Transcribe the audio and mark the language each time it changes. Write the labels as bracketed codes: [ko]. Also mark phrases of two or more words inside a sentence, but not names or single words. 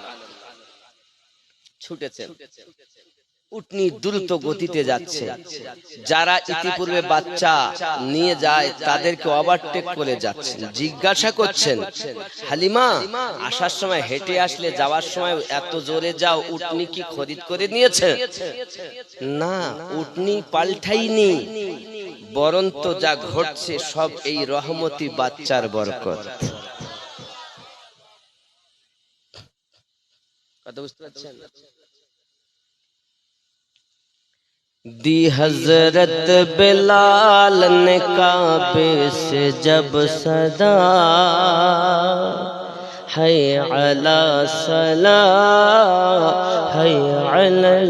[bn] ছুটেছেন উটনি দ্রুত গতিতে যাচ্ছে যারা ইতিপূর্বে বাচ্চা নিয়ে যায় তাদেরকে ওভারটেক করে যাচ্ছেন জিজ্ঞাসা করছেন হালিমা আসার সময় হেঁটে আসলে যাওয়ার সময় এত জোরে যাও উটনি কি খরিদ করে নিয়েছে না উটনি পাল্টাইনি বরন্ত যা ঘটছে সব এই রহমতি বাচ্চার বরকত কথা বুঝতে পারছেন [ur] دی حضرت بلال نے کعبے سے جب صدا [ar] حی علی الصلاۃ حی علی